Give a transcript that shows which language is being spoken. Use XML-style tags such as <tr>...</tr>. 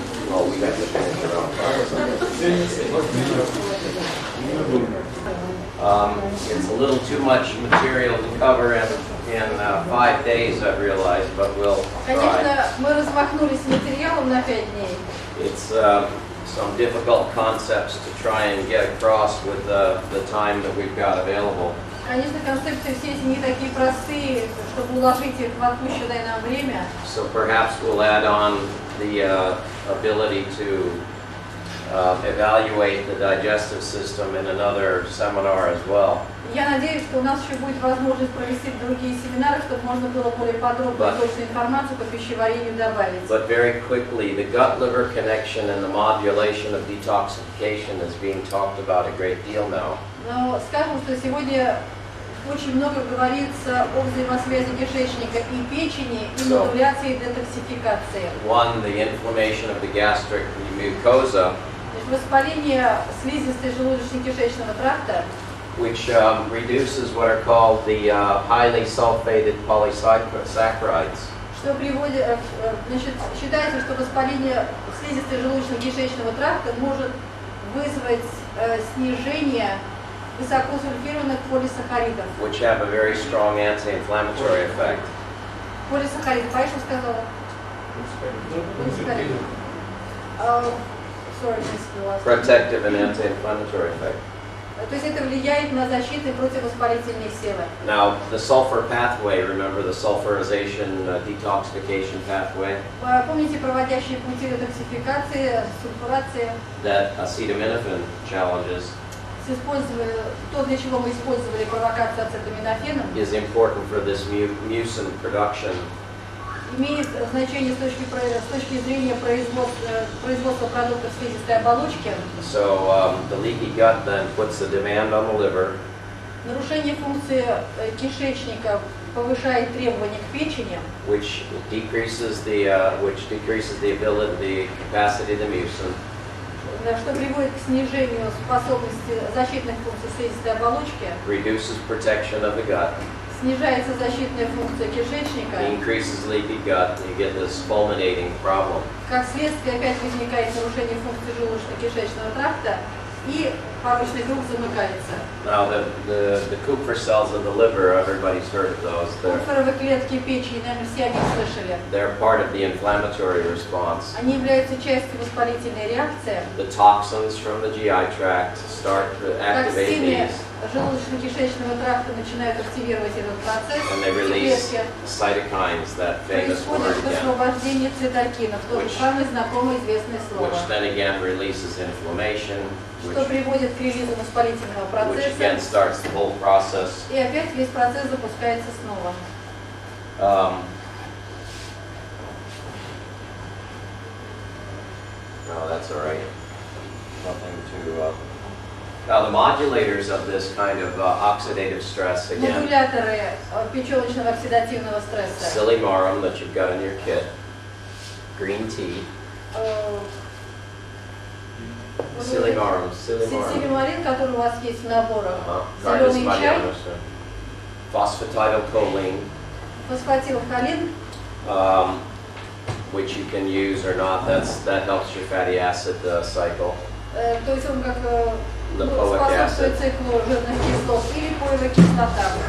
<en>Oh, we got to finish it off. It's a little too much material to cover in 5 days, I've realized, but we'll try.</en> <ru>Конечно, мы размахнулись материалом на 5 дней.</ru> <en>It's some difficult concepts to try and get across with the time that we've got available.</en> <ru>Конечно, концепции все эти не такие простые, чтобы уложить их в отпущенное нам время.</ru> <en>So perhaps we'll add on the ability to evaluate the digestive system in another seminar as well.</en> <ru>Я надеюсь, что у нас еще будет возможность провести другие семинары, чтобы можно было более подробную и точную информацию по пищеварению добавить.</ru> <en>But very quickly, the gut-liver connection and the modulation of detoxification is being talked about a great deal now.</en> <ru>Но скажем, что сегодня очень много говорится о взаимосвязи кишечника и печени и модуляции детоксификации.</ru> <en>One, the inflammation of the gastric mucosa,</en> <ru>То есть воспаление слизистой желудочно-кишечного тракта,</ru> <en>which reduces what are called the highly sulfated polysaccharides.</en> <ru>что приводит, значит, считается, что воспаление слизистой желудочно-кишечного тракта может вызвать снижение высокосульфированных полисахаридов.</ru> <en>Which have a very strong anti-inflammatory effect.</en> <ru>Полисахариды, понимаешь, что сказала? Полисахариды.</ru> <en>Sorry, miss, Protective and anti-inflammatory effect.</en> <ru>То есть это влияет на защитные противовоспалительные силы.</ru> <en>Now, the sulfur pathway, remember the sulfurization detoxification pathway</en> <ru>Помните проводящие пути детоксификации, сульфурации,</ru> <en>that acetaminophen challenges</en> <ru>с использованием, то, для чего мы использовали провокацию ацетаминофеном,</ru> <en>is important for this mucin production.</en> <ru>имеет значение с точки зрения производства продуктов слизистой оболочки.</ru> <en>So the leaky gut then puts the demand on the liver,</en> <ru>Нарушение функции кишечника повышает требования к печени,</ru> <en>which decreases the ability, the capacity of the mucin,</en> <ru>что приводит к снижению способности защитных функций слизистой оболочки,</ru> <en>reduces protection of the gut,</en> <ru>снижается защитная функция кишечника,</ru> <en>increases leaky gut, and you get this fulminating problem.</en> <ru>как следствие опять возникает нарушение функции желудочно-кишечного тракта и порочный круг замыкается.</ru> <en>Now the Kupffer cells of the liver, everybody's heard of those.</en> <ru>Купферовые клетки печени, наверное, все о них слышали.</ru> <en>They're part of the inflammatory response.</en> <ru>Они являются частью воспалительной реакции.</ru> <en>The toxins from the GI tract start to activate</en> <ru>Токсины</ru> <en>these,</en> <ru>желудочно-кишечного тракта начинают активировать этот процесс.</ru> <en>and they</en> <ru>И</ru> <en>release</en> <ru>клетки.</ru> <en>cytokines, that famous word</en> <ru>Происходит</ru> <en>again,</en> <ru>высвобождение цитокинов, то же самое знакомое известное слово,</ru> <en>which then again releases inflammation,</en> <ru>что приводит к релизу воспалительного</ru> <en>which again starts the whole process.</en> <ru>и опять весь процесс запускается снова.</ru> <en>No, that's all right. Nothing to. Now the modulators of this kind of oxidative stress again,</en> <ru>Модуляторы печеночного оксидативного стресса.</ru> <en>Silymarum that you've got in your kit, green tea, Silimarum.</en> <ru>Силимарин, который у вас есть в наборах.</ru> <en>Carbus</en> <ru>Зеленый чай,</ru> <en>marianus. Phosphatidylcholine,</en> <ru>фосфатилхолин,</ru> <en>which you can use or not. That helps your fatty acid cycle.</en> <ru>То есть он как</ru> <en>Lipoic</en> <ru>способствует</ru> <en>acid.</en> <ru>циклу жирных кислот, и липоевая кислота.</ru>